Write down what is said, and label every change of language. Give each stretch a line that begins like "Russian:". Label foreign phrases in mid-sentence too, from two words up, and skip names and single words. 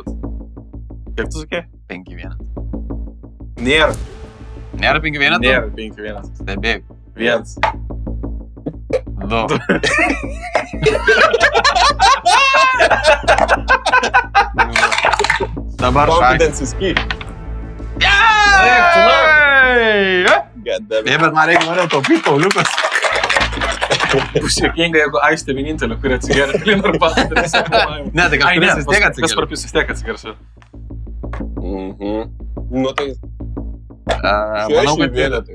Lithuanian: Kiek tu sakė? 5 vienetai. Nėra. Nėra 5 vienetų? Nėra 5 vienetai. Stebėk. 1. 2. Dabar šakė.
English: Confidence is key.
Lithuanian: Jai!
English: Get them.
Lithuanian: Bet man reikia norėjau taupyti kauliukus. Bus juokinga, jeigu Aistė vienintelė, kuri atsigeria Peliną ir Patrikas. Ne, tai kažkuris vis tiek atsigeria. Kasparpis vis tiek atsigeria. Nu tai... Manau, kad vienetai.